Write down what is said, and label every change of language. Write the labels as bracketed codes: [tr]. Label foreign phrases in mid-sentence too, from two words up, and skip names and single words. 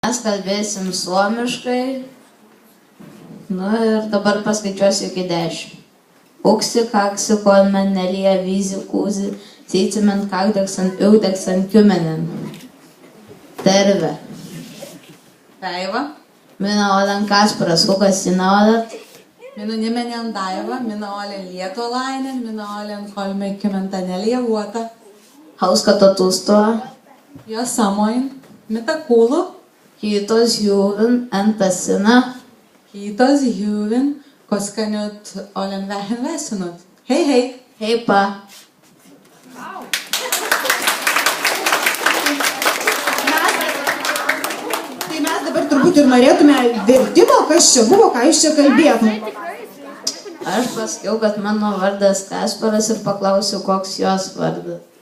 [lt] Mes kalbėsim suomiškai. Nu ir dabar paskaičiuosiu iki 10. [fi] Uksi, kaksi, kolmen, nelija, vyzi, kūzi, seitsemän, kakdeksan, yhdeksän, 10. Terve. Päivä. Minä olen Kasparas. Kuka sinä olet? Minun nimeni on Daiva, minä olen liettualainen, minä olen 34 vuotta. Hauska tutustua. Ja samoin, mitä kuuluu? Kiitos hyvin, entä sinä? Kiitos hyvin, koska nyt olen vähän väsynyt. Hei hei! Heippa! [lt] Tai mes dabar turbūt ir norėtume vertimo, kas čia buvo, ką jūs čia kalbėtum. Aš pasakiau, kad mano vardas Kasparas ir paklausiau, koks jos vardas.